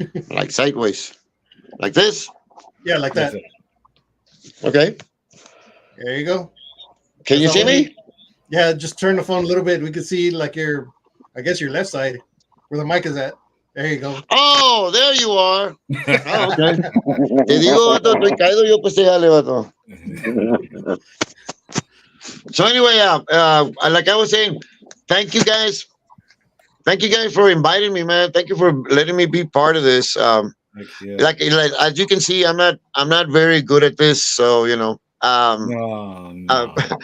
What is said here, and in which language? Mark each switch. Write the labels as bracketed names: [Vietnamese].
[English] Like sideways. Like this? Yeah, like that. Okay. There you go. Can you see me? Yeah, just turn the phone a little bit. We can see like your left side where the mic is at. There you go. Oh, there you are. Oh, okay. [Spanish] Te digo, vato, estoy caído, yo pues dale, vato. [English] So anyway, like I was saying, thank you guys for inviting me, man. Thank you for letting me be part of this. Like as you can see, I'm not very good at this, so you know. No.